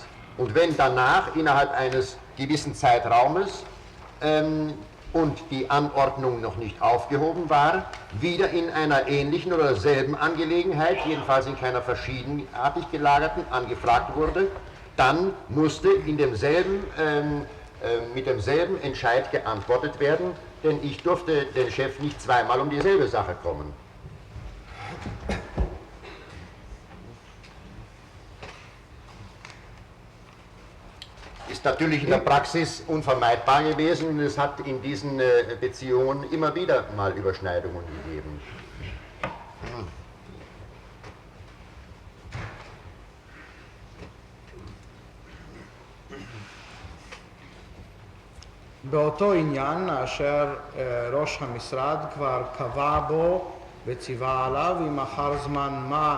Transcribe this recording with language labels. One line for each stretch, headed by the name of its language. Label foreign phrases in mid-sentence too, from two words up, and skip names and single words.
German: Und wenn danach innerhalb eines gewissen Zeitraumes und die Anordnung noch nicht aufgehoben war, wieder in einer ähnlichen oder derselben Angelegenheit, jedenfalls in keiner verschiedenartig gelagerten, angefragt wurde, dann musste mit demselben Entscheid geantwortet werden, denn ich durfte den Chef nicht zweimal um dieselbe Sache kommen. Ist natürlich in der Praxis unvermeidbar gewesen und es hat in diesen Beziehungen immer wieder mal Überschneidungen gegeben.
Hebrew: באותו עניין אשר ראש המשרד כבר קבע בו וציווה עליו, אם אחר זמן מה